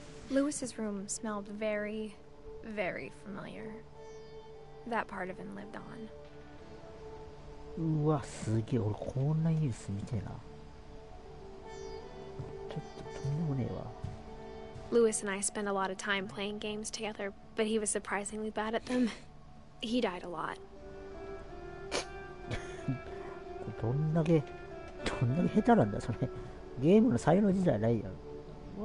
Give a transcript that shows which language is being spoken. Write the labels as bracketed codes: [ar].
[en] Lewis's room smelled very, very familiar. That part of him lived on. [ja] うわ、すげえ、俺こんな家に住みてえな。ちょっととんでもねえわ。 [en] Lewis and I spent a lot of time playing games together, but he was surprisingly bad at them. He died a lot. [ja] どんだけ下手なんだ、それ。ゲームの才能自体ないやろ。